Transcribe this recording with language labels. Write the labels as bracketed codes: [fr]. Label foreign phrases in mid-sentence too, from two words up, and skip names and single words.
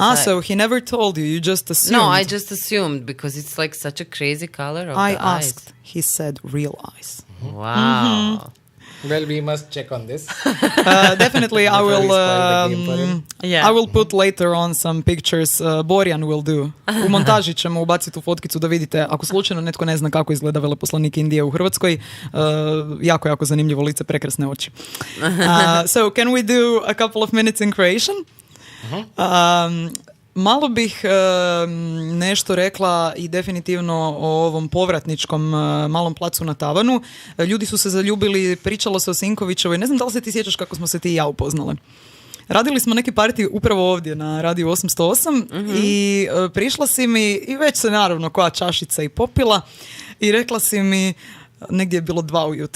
[en] So he never told you. You just assumed. no, I just assumed because it's like such a crazy color of I the asked. He said real eyes. eyes. Wow. Well, we must check on this. Definitely, I Before we will. spoil the game for him. Yeah. I will put later on some pictures. Borjan will do. [hr] U montaži ćemo ubaciti tu fotkicu da vidite. Ako slučajno netko ne zna kako izgleda veleposlanik Indije u Hrvatskoj, jako zanimljivo lice, prekrasne oči. [en] So, can we do a couple of minutes in Croatian? [hr] Malo bih nešto rekla i definitivno o ovom povratničkom malom placu na Tavanu. Ljudi su se zaljubili, pričalo se o Sinkovićevoj. Ne znam da li se ti sjećaš kako smo se ti i ja upoznale. Radili smo neki partij upravo ovdje na Radiju 808 i prišla si mi i već se naravno koja čašica i popila i rekla si mi, negdje je bilo 2 ujutro.